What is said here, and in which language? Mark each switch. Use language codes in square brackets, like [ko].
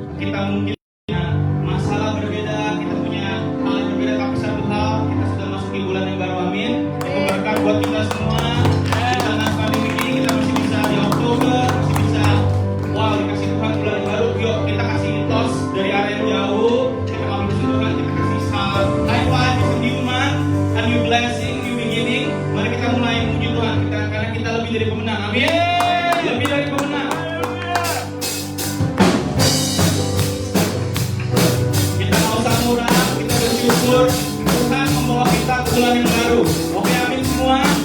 [id] Kita mungkin punya masalah berbeda, kita punya hal yang berbeda, tapi satu hal, kita sudah masuk di bulan yang baru. Amin. Itu berkat buat kita semua. Di tengah pandemi ini kita masih bisa di Oktober, masih bisa dikasih Tuhan bulan yang baru. Yuk kita kasih tos dari area yang jauh. Kita ngambil Tuhan, kita kasih salam. [en] High five is a new month, a new blessing, new beginning. [id] Mari kita mulai memuji Tuhan karena kita lebih dari pemenang. Amin. Lebih dari pemenang. Kita mau murah, kita bersyukur Tuhan membawa kita ke bulan yang baru. Oke, amin semua.